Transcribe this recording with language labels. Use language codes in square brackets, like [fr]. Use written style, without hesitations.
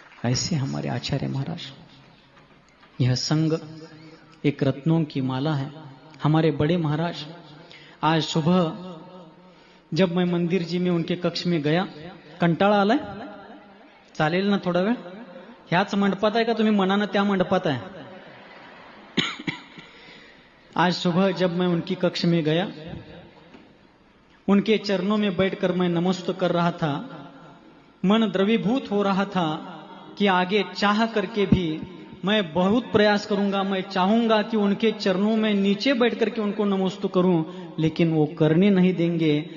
[hi] ऐसे हमारे आचार्य महाराज। यह संग एक रत्नों की माला है। हमारे बड़े महाराज, आज सुबह जब मैं मंदिर जी में उनके कक्ष में गया, [mr] कंटाळा आलाय, चालेल ना थोडा वेळ? ह्याच मंडपात आहे का तुम्ही मनानं त्या मंडपात आहे? [hi] आज सुबह जब मैं उनकी कक्ष में गया, उनके चरणों में बैठकर मैं नमस्ते कर रहा था, मन द्रवीभूत हो रहा था कि आगे चाह करके भी मैं बहुत प्रयास करूंगा, मैं चाहूंगा कि उनके चरणों में नीचे बैठ करके उनको नमस्ते करूं, लेकिन वो करने नहीं देंगे।